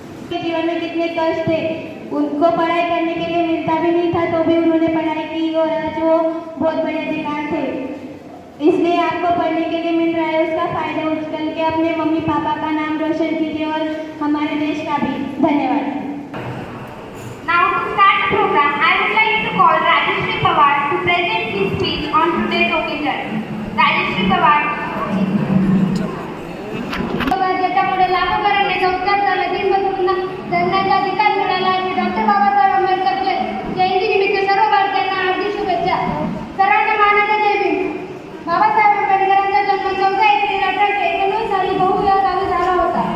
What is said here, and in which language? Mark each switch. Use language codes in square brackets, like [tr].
[hi] के जीवन में कितने कष्ट थे, उनको पढ़ाई करने के लिए मिलता भी नहीं था तो भी उन्होंने पढ़ाई की और आज वो बहुत बड़े अधिकार थे। इसलिए आपको पढ़ने के लिए मिल रहा है, उसका फायदा उठा के अपने मम्मी पापा का नाम रोशन कीजिए और हमारे देश का भी। धन्यवाद। [en] now to start the program, I would like to call Rajeshri Pawar to present his speech on today's occasion. Rajeshri Pawar. [mr] ज्याच्यामुळे लाखो घरांना उपचार झाला, दिनबदलूंना जगण्याचा अधिकार मिळाला आणि डॉक्टर बाबासाहेब आंबेडकरच्या जयंतीनिमित्त सर्व भारतीयांना हार्दिक शुभेच्छा. सर्वांना मानाचा जय भीम. बाबासाहेब आंबेडकरांचा जन्म 14 एप्रिल 1891 साली बहु या गावी झाला होता.